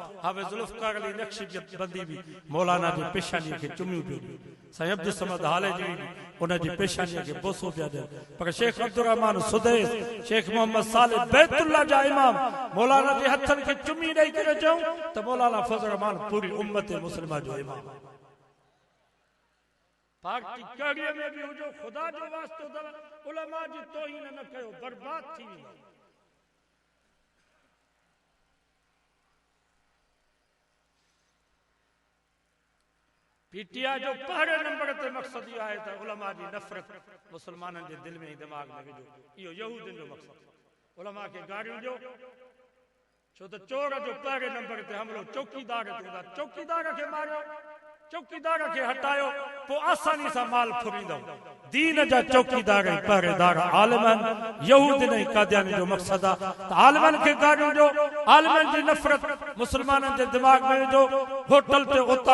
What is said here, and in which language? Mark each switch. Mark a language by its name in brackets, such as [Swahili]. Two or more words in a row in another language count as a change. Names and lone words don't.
[Sindhi] हाफ़िज़ ज़ुल्फ़कार अली नक्शबंदी बि मौलाना जी पेशानी खे चुमियूं पियो साईं अब्दुल समद हाले जी उन जी पेशानी खे बोसो पिया ॾियनि पर शेख अब्दुल रहमान सुदैस शेख मोहम्मद सालिह बैतुल्लाह जा इमाम मौलाना जे हथनि खे चुमी ॾेई करे चऊं त मौलाना फज़ल रहमान पूरी उम्मत मुस्लिमा जो इमाम पार्टी कड़ीअ में भी हुजो खुदा जो वास्तो अथव उलमा जी तौहीन न कयो बर्बाद थी वेंदो पीटीआई जो पहले नंबर ते मकसद इहो आहे त उलमा जी नफ़रत मुसलमाननि जे दिल में दिमाग़ में विझो इहो यहूदियुनि जो मकसद उलमा खे गारियूं ॾियो छो त चोर जो पहले नंबर ते हमलो चौकीदार ते हूंदा चौकीदार खे मारियो चौकीदार खे हटायो पोइ आसानी सां माल फुरींदो दीन जा चौकीदार ऐं पहरेदार आलिमन यहूदिन ऐं कादियानी जो मक़सद आहे त आलिमन खे गारियूं ॾियो आलिमन जी नफ़रत मुसलमाननि जे दिमाग़ में विझो होटल ते उता